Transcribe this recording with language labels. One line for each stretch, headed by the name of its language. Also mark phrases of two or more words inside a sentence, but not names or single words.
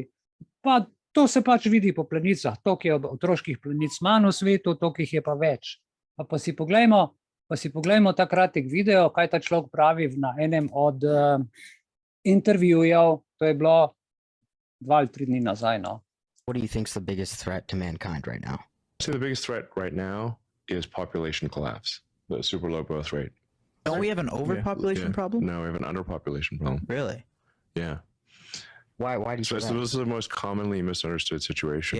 Slovenian: Pa to se pač vidi po plenicah, toliko je otroških plenic manj v svetu, toliko jih je pa več. Pa si poglejmo ta kratek video, kaj ta človek pravi na enem od intervjujev, to je bilo 2 ali 3 dni nazaj. No.
English: What do you think is the biggest threat to mankind right now? So the biggest threat right now is population collapse, the super low growth rate. Don't we have an overpopulation problem? No, we have an underpopulation problem. Really? Yeah. Why do you say that? This is the most commonly misunderstood situation.